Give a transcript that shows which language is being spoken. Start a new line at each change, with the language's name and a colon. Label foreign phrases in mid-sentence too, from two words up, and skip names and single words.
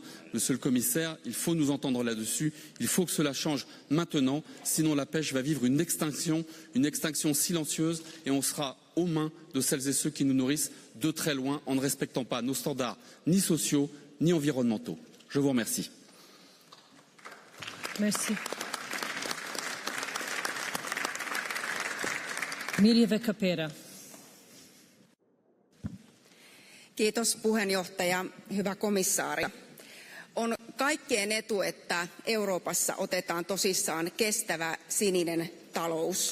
French: Monsieur le commissaire, il faut nous entendre là-dessus. Il faut que cela change maintenant, sinon la pêche va vivre une extinction silencieuse et on sera aux mains de celles et ceux qui nous nourrissent de très loin en ne respectant pas nos standards ni sociaux ni environnementaux. Je vous remercie. Merci. Mirja Kapera.
Finnish: Kiitos puheenjohtaja, hyvä komissaari. On kaikkien etu, että Euroopassa otetaan tosissaan kestävä sininen talous.